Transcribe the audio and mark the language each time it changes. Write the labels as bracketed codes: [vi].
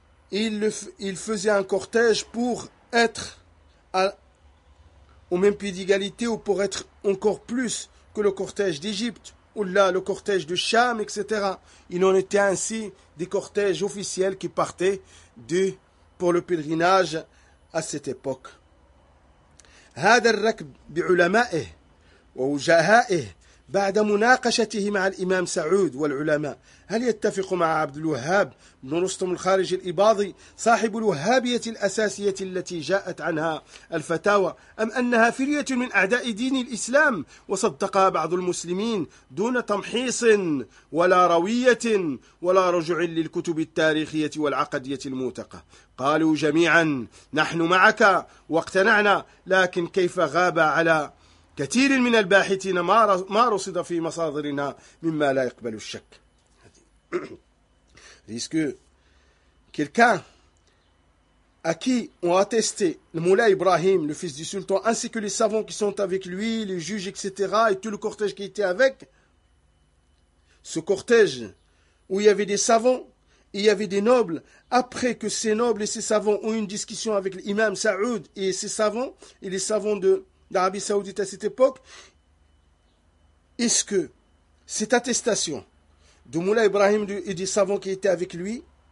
[fr] Il faisait un cortège pour être au même pied d'égalité ou pour être encore plus que le cortège d'Égypte, ou là le cortège de Cham, etc. Il en était ainsi des cortèges officiels qui partaient pour le pèlerinage à cette époque. [ar] هذا الركب بعلمائه ووجهائه بعد مناقشته مع الإمام سعود والعلماء هل يتفق مع عبد الوهاب بن رستم الخارجي الإباضي صاحب الوهابية الأساسية التي جاءت عنها الفتاوى أم أنها فرية من أعداء دين الإسلام وصدقها بعض المسلمين دون تمحيص ولا روية ولا رجوع للكتب التاريخية والعقدية الموثقة قالوا جميعا نحن معك واقتنعنا لكن كيف غاب على كثير من الباحثين ما رصد في مصادرنا مما لا يقبل الشك. [fr] Est-ce que quelqu'un à qui ont attesté le Moula Ibrahim, le fils du sultan, ainsi que les savants qui sont avec lui, les juges, etc., et tout le cortège qui était avec, ce cortège où il y avait des savants, il y avait des nobles, après que ces nobles et ces savants ont eu une discussion avec l'imam Saoud et ses savants, et les savants d'Arabie Saoudite à cette époque, est-ce que cette attestation de Moula Ibrahim et des savants qui étaient avec lui